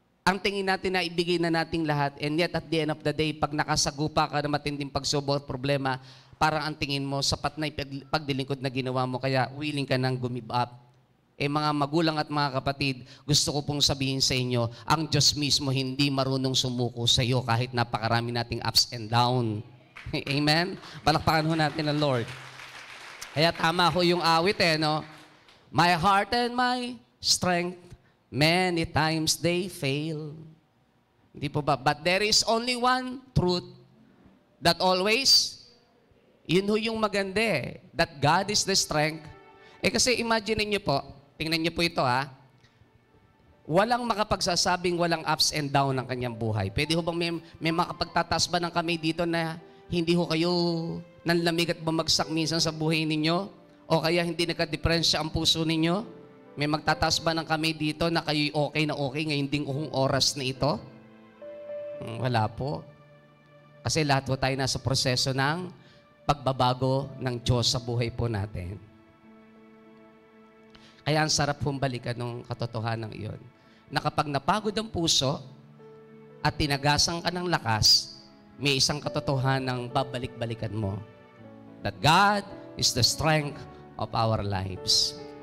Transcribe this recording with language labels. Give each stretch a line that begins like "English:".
Filipino: ang tingin natin na ibigay na nating lahat,
English: and yet at the end of the day,
Filipino: pag nakasagupa ka na matinding pagsubok at problema, parang ang tingin mo, sapat na pagdilingkod na ginawa mo, kaya willing ka nang give up. Mga magulang at mga kapatid, gusto ko pong sabihin sa inyo, ang Diyos mismo hindi marunong sumuko sa iyo kahit napakarami nating ups and down. Amen? Palakpakan ho natin ang Lord. Kaya tama ho yung awit no?
English: My heart and my strength, many times they fail.
Filipino: Hindi po ba?
English: But there is only one truth that always,
Filipino: yun ho yung maganda
English: that God is the strength.
Filipino: Kasi imagine niyo po, tingnan niyo po ito walang makapagsasabing walang ups and down ng kanyang buhay. Pwede ho bang may makapagtataas ba ng kamay dito na hindi ho kayo nanlamig at bumagsak minsan sa buhay ninyo? O kaya hindi nagka-diferensya ang puso ninyo? May magtataas ba ng kamay dito na kayo'y okay na okay ngayong dingong oras na ito? Wala po. Kasi lahat po tayo nasa proseso ng pagbabago ng Diyos sa buhay po natin. Kaya ang sarap pong balikan ng katotohanan iyon. Na kapag napagod ang puso at tinagasan ka ng lakas, may isang katotohanan babalik-balikan mo.
English: That God is the strength of our lives.